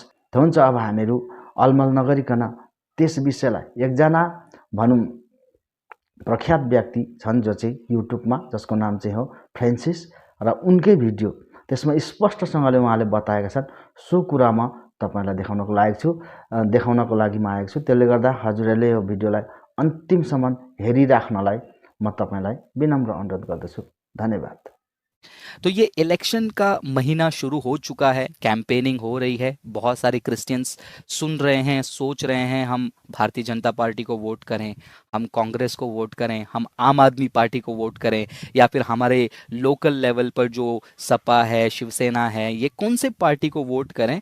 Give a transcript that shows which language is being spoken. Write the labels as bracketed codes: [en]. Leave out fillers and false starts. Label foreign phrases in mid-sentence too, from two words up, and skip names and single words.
[ne] त हुन्छ अब हामीहरू अलमल नगरिकन त्यस विषयलाई एकजना भनौं प्रख्यात व्यक्ति छन् जो चाहिँ युट्युबमा, जसको नाम चाहिँ हो फ्रान्सिस, र उनकै भिडियो त्यसमा स्पष्टसँगले उहाँले बताएका छन्। सो कुरामा तपाईहरुलाई देखाउनको लागि म आएको छु। त्यसले गर्दा हजुरहरूले यो भिडियोलाई अन्तिमसम्म हेरिराख्नलाई म तपाईलाई विनम्र अनुरोध गर्दछु। धन्यवाद। [hi] तो ये इलेक्शन का महीना शुरू हो चुका है, कैंपेनिंग हो रही है। बहुत सारे क्रिश्चियंस सुन रहे हैं, सोच रहे हैं हम भारतीय जनता पार्टी को वोट करें, हम कांग्रेस को वोट करें, हम आम आदमी पार्टी को वोट करें, या फिर हमारे लोकल लेवल पर जो सपा है, शिवसेना है, ये कौन से पार्टी को वोट करें।